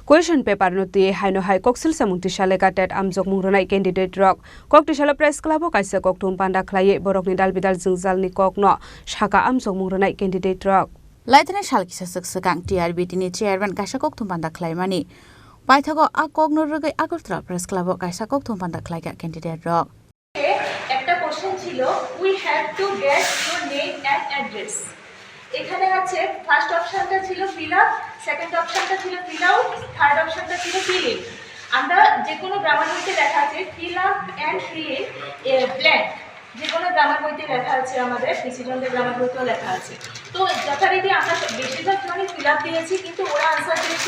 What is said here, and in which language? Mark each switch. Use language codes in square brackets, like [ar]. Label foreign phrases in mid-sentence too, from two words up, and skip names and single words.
[en] Question paper [trp] noti haino hai koksil samunti shale katet amjok mungronai candidate rok kokti shala [en] press club [trp] kaisa koktum panda khlaye borokni dal bidal jingjal ni kokno shaka amjok mungronai candidate rok Laitane shalkisa saksagang TRBT ni chairman kaisa koktum panda khlaimani paithago a kokno rugai Agartala [en] press club [trp] kaisa koktum panda khlaiga candidate rok [bn] একটা কোশ্চেন ছিল [en] we have to get your name and address [bn] এখানে আছে [en] first optionটা [bn] ছিল [en] fill up second optionটা [bn] ছিল [en] fill out third optionটা [bn] ছিল [en] fill in [bn] আমরা যে কোনো গ্রামার বইতে লেখা আছে [en] fill up and fill in blank [bn] যে কোনো গ্রামার বইতে লেখা আছে আমাদের ডিসিশনের গ্রামার বইতেও লেখা আছে তো যথারীতি আমরা বেশিরভাগ জনই [en] fill up [bn] দিয়েছি কিন্তু ওরা আনসার দিয়েছে